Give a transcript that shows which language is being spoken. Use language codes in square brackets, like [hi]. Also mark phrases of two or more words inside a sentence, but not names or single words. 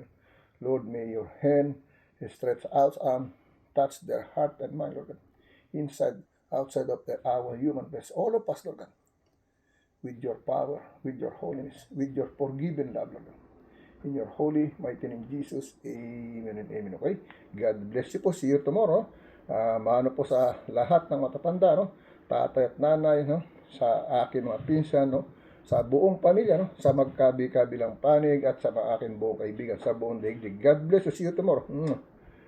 [en] Lord, may your hand stretch out and touch their heart and mind, Lord God. Inside, outside of our human flesh, all of us, Lord God, with your power, with your holiness, with your forgiving love, Lord God. In your holy, mighty name, Jesus, amen and amen. Okay? God bless you po. See you tomorrow. [tl] Maano po sa lahat ng matatanda, no? Tatay at nanay, no? Sa akin mga pinsan, no? Sa buong pamilya, no? Sa magkabi-kabilang panig at sa mga akin buong kaibigan sa buong daigdig. [en] God bless you. See you tomorrow.